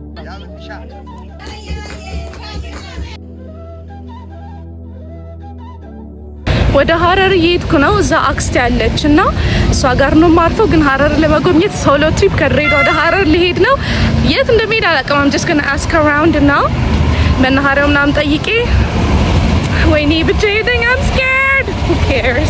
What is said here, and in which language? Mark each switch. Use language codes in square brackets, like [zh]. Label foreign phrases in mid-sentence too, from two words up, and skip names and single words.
[am] ወደ ሀረር እየሄድኩ ነው። እዛ አክስቴ ያለችና እሷ ጋር ነው ማርፈው። ግን ሀረር ለመጎብኘት [en] solo trip [am] ከድሬዳዋ ወደ ሀረር ሊሄድ ነው። የት እንደሚሄድ አላውቅም። [en] I'm just gonna ask around now [am] መናኸሪያው ምናምን ጠይቄ ወይኔ ብቻዬን [en] I'm scared. Who cares?